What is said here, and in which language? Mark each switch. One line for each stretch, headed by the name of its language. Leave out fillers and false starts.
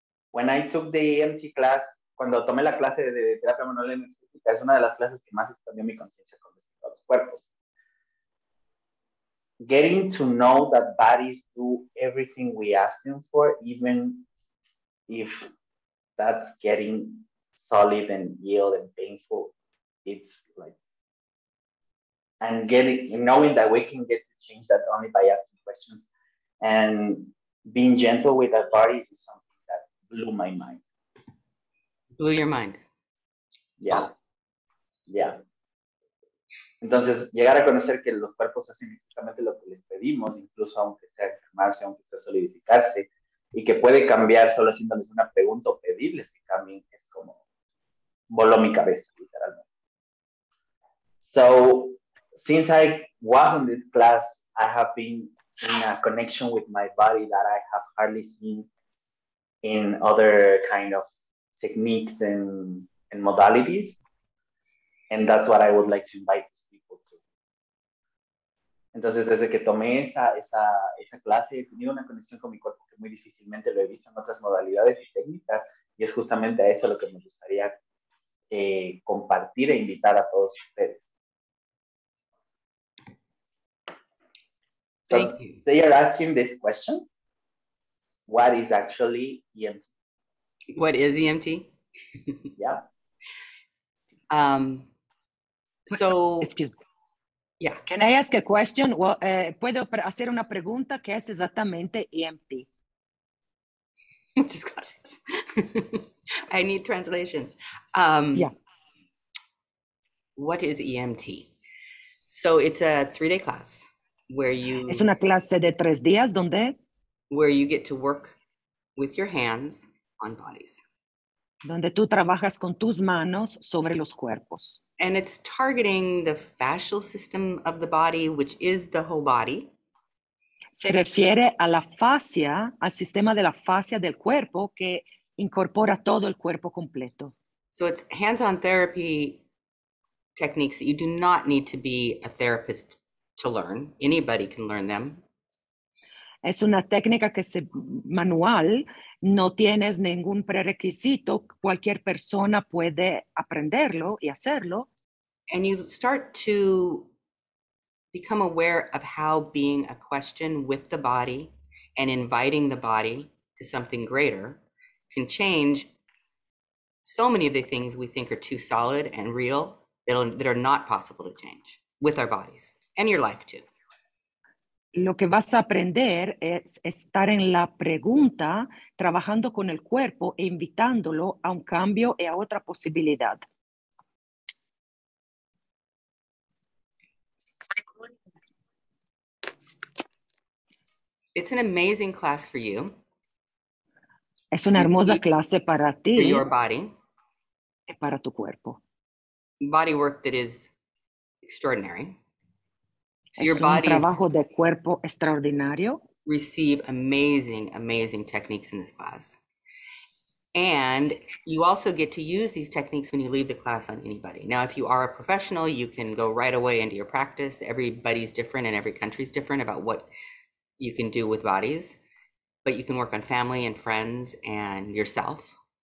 English: When I took the EMT class,
Spanish: cuando tomé la clase de Terapia Manual Energética, es una de las clases que más expandió mi conciencia con respecto a los cuerpos.
English: Getting to know that bodies do everything we ask them for, even if that's getting solid and yield and painful, it's like, and knowing that we can get to change that only by asking questions and being gentle with our bodies is something that blew my mind. Blew your mind. Yeah. Yeah.
Spanish: Entonces, llegar a conocer que los cuerpos hacen exactamente lo que les pedimos, incluso aunque sea enfermarse, aunque sea solidificarse, y que puede cambiar solo haciéndoles una pregunta o pedirles que cambien, es como voló mi cabeza, literalmente.
English: So, since I was in this class, I have been in a connection with my body that I have hardly seen in other kind of techniques and modalities. And that's what I would like to invite people to.
Spanish: Entonces, desde que tomé esa clase, he tenido una conexión con mi cuerpo que muy difícilmente lo he visto en otras modalidades y técnicas, y es justamente a eso lo que me gustaría compartir e invitar a todos ustedes.
English: Thank you. They are asking this question: what is actually EMT? What is EMT? Yeah. So, Excuse me. yeah. Can I ask a question?
Spanish: Well, ¿puedo hacer una pregunta? ¿Qué es exactamente EMT? Muchas gracias.
English: I need translations. Yeah. What is EMT? So it's a 3-day class where you
Spanish: Es una clase de 3 días donde
English: get to work with your hands on bodies.
Spanish: tú trabajas con tus manos sobre los cuerpos.
English: And it's targeting the fascial system of the body, which is the whole body.
Spanish: Se refiere a la fascia, al sistema de la fascia del cuerpo que incorpora todo el cuerpo completo.
English: So it's hands-on therapy techniques that you do not need to be a therapist to learn. Anybody can learn them.
Spanish: Es una técnica que manual, no tienes ningún prerequisito, cualquier persona puede aprenderlo y hacerlo.
English: And you start to become aware of how being a question with the body and inviting the body to something greater can change so many of the things we think are too solid and real that are not possible to change with our bodies and your life too.
Spanish: Lo que vas a aprender es estar en la pregunta, trabajando con el cuerpo e invitándolo a un cambio y a otra posibilidad.
English: It's an amazing class for you.
Spanish: Es una hermosa clase para ti
English: for your body.
Spanish: y para tu cuerpo.
English: Body work that is extraordinary. So your
Spanish: Es un
English: bodies
Spanish: trabajo de cuerpo extraordinario.
English: receive amazing, amazing techniques in this class. And you also get to use these techniques when you leave the class on anybody. Now, if you are a professional, you can go right away into your practice. Everybody's different and every country's different about what you can do with bodies, but you can work on family and friends and yourself.